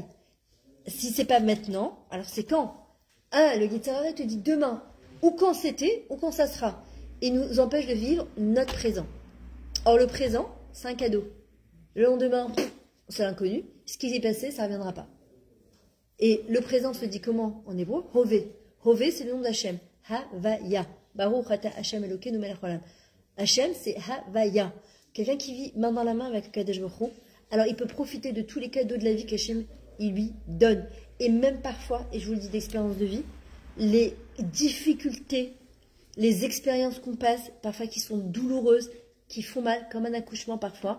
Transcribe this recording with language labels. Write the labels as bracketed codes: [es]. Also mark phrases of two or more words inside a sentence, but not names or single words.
[fr] Si c'est pas maintenant, alors c'est quand? Ah, le Guitarare te dit demain, ou quand c'était, ou quand ça sera. Et nous empêche de vivre notre présent. Or, le présent, c'est un cadeau. Le lendemain, c'est l'inconnu. Ce qui s'est passé, ça ne reviendra pas. Et le présent se dit comment en hébreu? Hové. Hové, c'est le nom d'Hachem. Havaya. [he] ברוך אתה השם אלוקינו מלך העולם. [fr] Hachem, c'est Havaya. Quelqu'un qui vit main dans la main avec Kadosh Baruch Hu. Alors, il peut profiter de tous les cadeaux de la vie qu'Hachem, il lui donne. Et même parfois, et je vous le dis d'expérience de vie, les difficultés, les expériences qu'on passe, parfois qui sont douloureuses, qui font mal, comme un accouchement parfois.